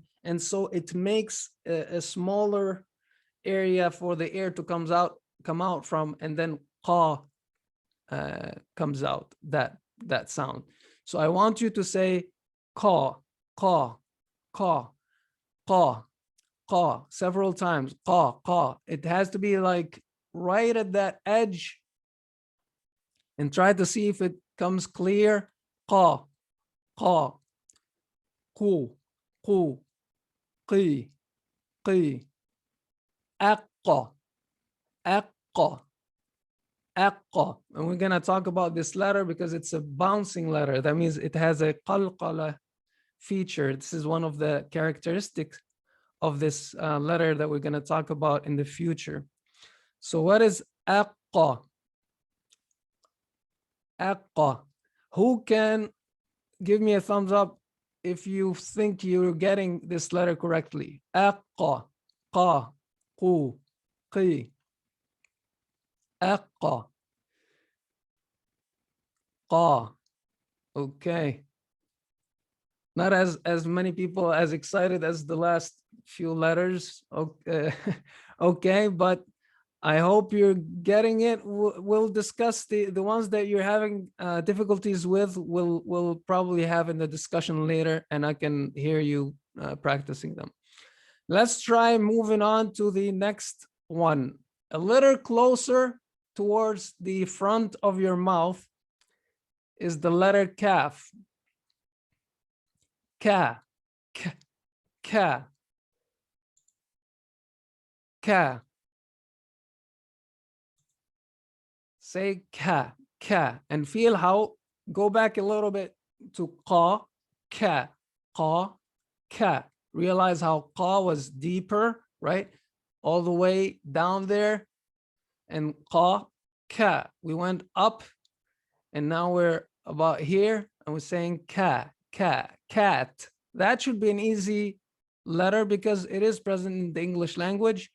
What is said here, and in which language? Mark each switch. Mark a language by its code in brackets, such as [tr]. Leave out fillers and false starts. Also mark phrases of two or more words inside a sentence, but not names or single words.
[en] And so it makes a smaller area for the air to come out from, and then qa comes out, that sound. So I want you to say qa, qa, qa, qa, qa several times. Qa, qa. It has to be like right at that edge, and try to see if it comes clear. Qa, qa, qu, qu, qi, qi, aqqa, aqqa, aqqa. And we're going to talk about this letter because it's a bouncing letter. That means it has a qalqala feature. This is one of the characteristics of this letter that we're going to talk about in the future. So what is aqqa? Aqqa. Who can give me a thumbs up if you think you're getting this letter correctly? Aqqa, qa, qu, qi, aqqa, qa. Okay. Not as many people as excited as the last few letters. Okay, okay, but I hope you're getting it. We'll discuss the ones that you're having difficulties with. We'll probably have in the discussion later, and I can hear you practicing them. Let's try moving on to the next one. A little closer towards the front of your mouth is the letter kaf. Ka, ka, ka, ka. Say ka, ka, and feel how, go back a little bit to qa, ka, qa, ka. Realize how qa was deeper, right? All the way down there. And qa, ka. We went up, and now we're about here, and we're saying ka, ka, cat. That should be an easy letter because it is present in the English language.